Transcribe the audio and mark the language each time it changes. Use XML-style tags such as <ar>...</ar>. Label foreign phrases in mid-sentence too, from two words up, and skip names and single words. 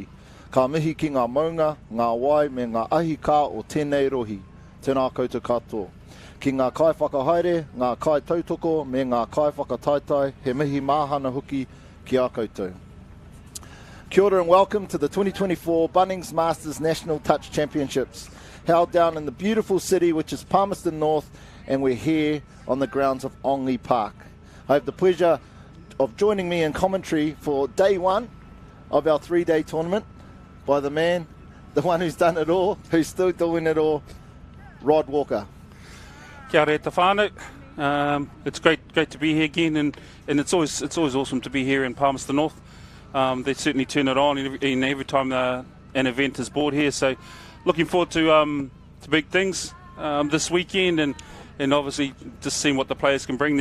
<mi>Ka mihi ki ngā maunga, ngā wai me ngā ahi kā o tēnei rohi. Tēnā koutou katoa. Ki ngā kai whakahaere, ngā kai tautoko me ngā kai whakataitai, he mihi māhana hoki ki a koutou. Kia ora</mi> <en>and welcome to the 2024 Bunnings Masters National Touch Championships, held down in the beautiful city which is Palmerston North, and we're here on the grounds of Ongi Park. I have the pleasure of joining me in commentary for day one of our 3-day tournament by the man, the one who's done it all, who's still doing it all, Rod Walker.</en> <mi>Kia ora te whānau.</mi> <en>It's great to be here again, and it's always awesome to be here in Palmerston North. They certainly turn it on every time an event is brought here. So looking forward to big things this weekend, and obviously just seeing what the players can bring.</en>